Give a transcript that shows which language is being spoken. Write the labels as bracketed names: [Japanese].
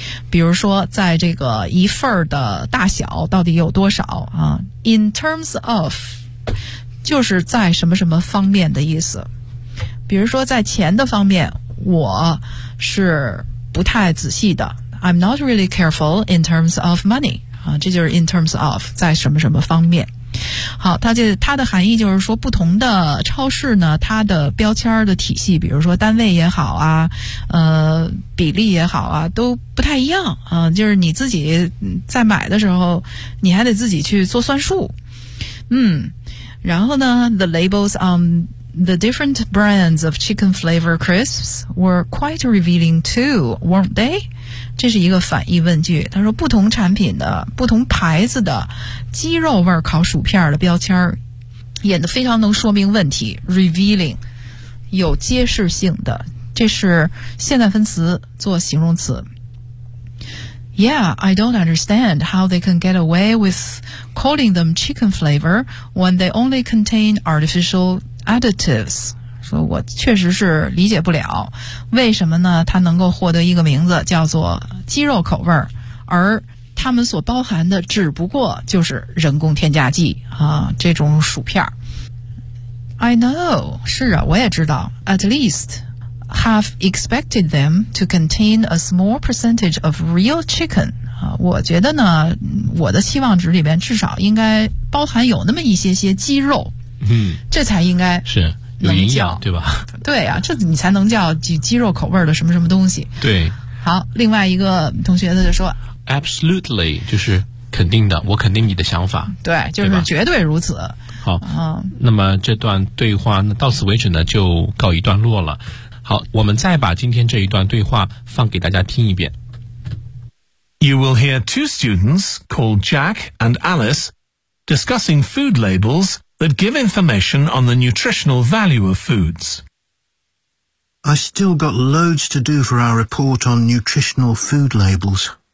[Chinese] 比如说在这个一份的大小到底有多少啊 [English] in terms of [Chinese] 就是在什么什么方面的意思，比如说在钱的方面我是不太仔细的， [English] I'm not really careful in terms of money、 [Chinese] 啊、这就是 in terms of 在什么什么方面。好，它的含义就是说不同的超市呢它的标签的体系，比如说单位也好啊比例也好啊都不太一样啊，就是你自己在买的时候你还得自己去做算数。嗯，然后呢 [English] the labels on the different brands of chicken flavor crisps were quite revealing too, weren't they? [Chinese] 这是一个反义问句，他说不同产品的不同牌子的鸡肉味烤薯片的标签演得非常能说明问题， revealing 有揭示性的，这是现在分词做形容词。 [English] Yeah, I don't understand how they can get away with calling them chicken flavor when they only contain artificial additives. [Chinese] 说我确实是理解不了为什么呢它能够获得一个名字叫做鸡肉口味，而它们所包含的只不过就是人工添加剂啊，这种薯片。 [English] I know, [Chinese] 是啊我也知道， [English] at least have expected them to contain a small percentage of real chicken、 [Chinese] 啊、我觉得呢我的期望值里边至少应该包含有那么一些些鸡肉、嗯、这才应该是有营养对吧，对啊，这你才能叫鸡肉口味的什么什么东西。对，好，另外一个同学他就说 [English] Absolutely [Chinese] 就是肯定的，我肯定你的想法，对，就是绝对如此。好、嗯、那么这段对话呢到此为止呢就告一段落了。好，我们再把今天这一段对话放给大家听一遍。 [English] You will hear two students called Jack and Alice discussing food labelsthat give information on the nutritional value of foods. I still got loads to do for our report on nutritional food labels.